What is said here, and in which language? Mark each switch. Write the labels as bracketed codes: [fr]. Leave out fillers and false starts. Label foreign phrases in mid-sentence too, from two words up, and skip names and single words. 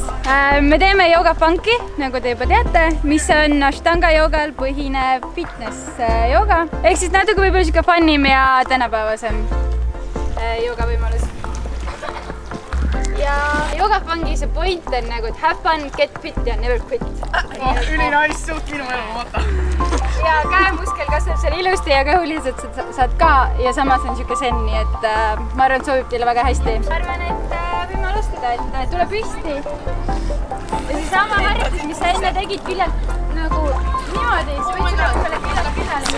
[et] Me teeme joogapunki, nagu te juba teate, mis on ashtanga joogal põhinev fitness jooga. Ehk siis natuke võib-olla siuke funnim ja tänapäevasem joogavõimalus. Ja joogapunki see point on nagu, et [en] have fun, get fit [et] ja [en] never quit. [et] Ülinais suht minu elu, vaata. Ja käemuskel kasvab seal ilusti ja kõhuliselt saad ka ja samas on siuke zen, nii et ma arvan, et sobib teile väga hästi. Ma arvan, et võime alustada, et tule püsti. Ja see sama harjutus, mis sa enne tegid küljelt nagu niimoodi, siis võid seda küljele.